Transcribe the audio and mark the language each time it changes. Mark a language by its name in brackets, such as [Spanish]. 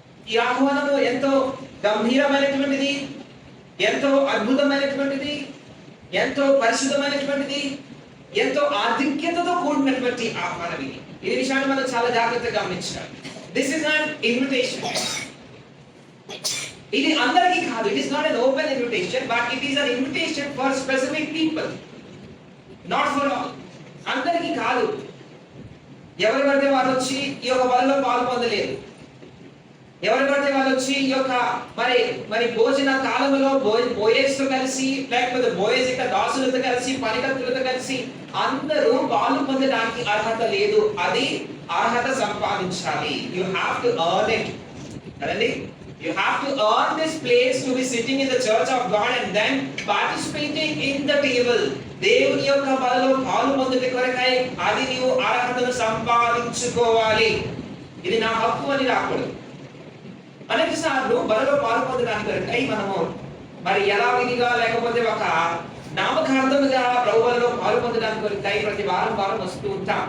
[Telugu] ఈ ఆహ్వానము ఎంతో గంభీరమైనటువంటిది, ఎంతో అద్భుతమైనటువంటిది, ఎంతో పరిశుద్ధమైనటువంటిది, ఎంతో ఆధిక్యతతో కూడినటువంటి ఆహ్వానం ఇది. ఈ విషయాన్ని మనం చాలా జాగ్రత్తగా గమనించాలి. [English] This is not invitation. [Telugu] ఇది అందరికీ కాదు. [English] It is not an open invitation, but it is an invitation for specific people, not for all. [Telugu] అందరికీ కాదు. ఎవరు పడితే వారు వచ్చి ఈ యొక్క బలలో పాలు పొందలేరు. ఎవరు పడితే వాళ్ళు వచ్చి ఈ యొక్క మరి భోజన కాలంలో బోయేస్తో కలిసి, లేకపోతే బోయేస్ యొక్క దాసులతో కలిసి, పనికత్తులతో కలిసి అందరూ పాలు పొందడానికి అర్హత లేదు. అది అర్హత సంపాదించాలి. [English] You have to earn it. [Telugu] కదండి, [English] you have to earn this place to be sitting in the church of God and then participating in the table. [Telugu] దేవుని యొక్క బలలో పాలు పొందుట కొరకై అది నీవు అర్హతను సంపాదించుకోవాలి. ఇది నా హక్కు అని రాకూడదు. అనేక సార్లు బలలో పాలు పొందడానికి కొరకై మనము మరి ఎలా విధిగా లేకపోతే ఒక నామకార్థముగా ప్రభు బలలో పాలు పొందడానికి కొరకై ప్రతి వారం వస్తూ ఉంటాం.